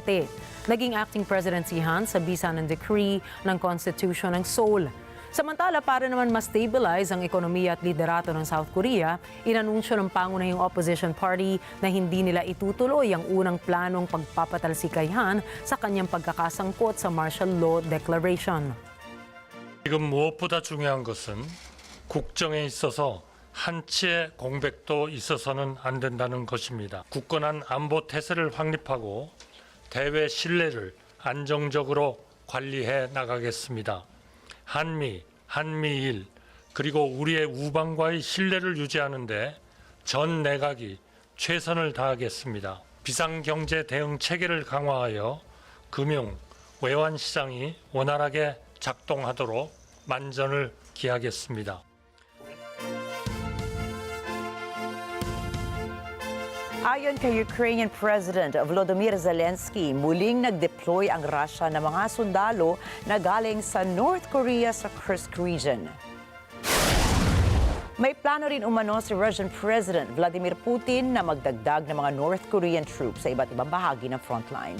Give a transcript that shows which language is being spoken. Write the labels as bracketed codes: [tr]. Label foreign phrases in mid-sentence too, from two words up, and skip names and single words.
[tl] Naging [en] acting president [tl] si Han sa bisa ng decree ng Constitution ng Seoul. Samantala, para naman ma-stabilize ang ekonomiya at liderato ng South Korea, inanunsyo ng pangunahing [en] opposition party [tl] na hindi nila itutuloy ang unang planong pagpapatalsikayhan sa kanyang pagkakasangkot sa [en] martial law declaration. [ko] 지금 무엇보다 중요한 것은 국정에 있어서 한치의 공백도 있어서는 안 된다는 것입니다. 굳건한 안보 태세를 확립하고 대외 신뢰를 안정적으로 관리해 나가겠습니다. 한미, 한미일, 그리고 우리의 우방과의 신뢰를 유지하는 데 전 내각이 최선을 다하겠습니다. 비상경제 대응 체계를 강화하여 금융, 외환 시장이 원활하게 작동하도록 만전을 기하겠습니다. [tl] Ayon kay Ukrainian President Volodymyr Zelensky, muling nag-deploy ang Russia ng mga sundalo na galing sa North Korea sa Kursk region. May plano rin umano si Russian President Vladimir Putin na magdagdag ng mga [en] North Korean troops [tl] sa iba't ibang bahagi ng frontlines.